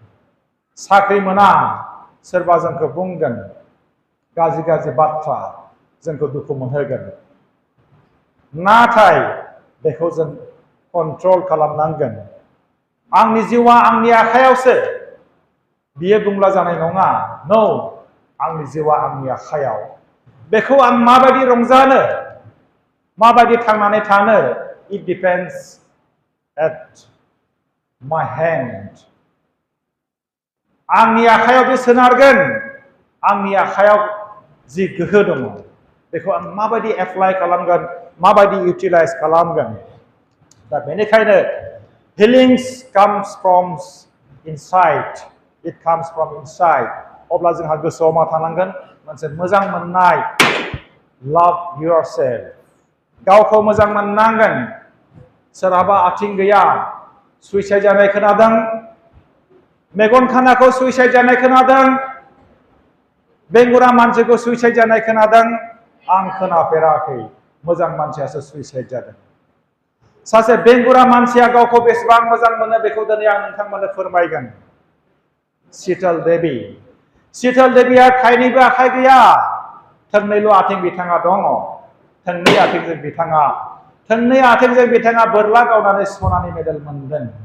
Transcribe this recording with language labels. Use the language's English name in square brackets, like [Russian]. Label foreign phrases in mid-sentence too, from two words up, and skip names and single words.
[Bodo] साख्रि मोना सोरबा जोंखौ बुंगोन गाज्रि बाथ्रा जोंखौ दुखु मोनहोगोन नाथाय बेखौ जों कन्ट्रल खालामनांगोन आंनि जिउआ आंनि आखायावसो बियो बुंब्ला जानाय नङा नो आंनि जिउआ आंनि आखायाव बेखौ आं माबायदि रंजानो माबायदि थांनानै थानो [English] it depends at my hand [Bodo] आंनि आखायाव बे सोनारगोन आंनि आखायाव जि गोहो दङ बेखौ आं माबायदि एप्लाइ खालामगोन माबायदि इउटिलाइज खालामगोन दा बेनिखायनो [English] healings comes from inside it comes from inside [Bodo] अब्ला जोंहा गोसोआव मा थानांगोन मोनसे मोजां मोननाय [English] love yourself [Bodo] गावखौ मोजां मोननांगोन सोरहाबा आथिं गैया सुइसाइड जानाय खोनादों मेगन खानाखौ सुइसाइड जानाय खोनादों बेंगुरा मानसिखौ सुइसाइड जानाय खोनादों आं खोनाफेराखै मोजां मानसियासो सुइसाइड जादों सासे बेंगुरा मानसिया गावखौ बेसेबां मोजां मोनो बेखौ दिनै आं नोंथांमोननो फोरमायगोन शीतल देबिया थाइनैबो आखाइ गैया थोंनैल' आथिं बिथाङा दङ थोंनै आथिंजों बिथाङा बोरला गावनानै सनानि मेडेल मोनदों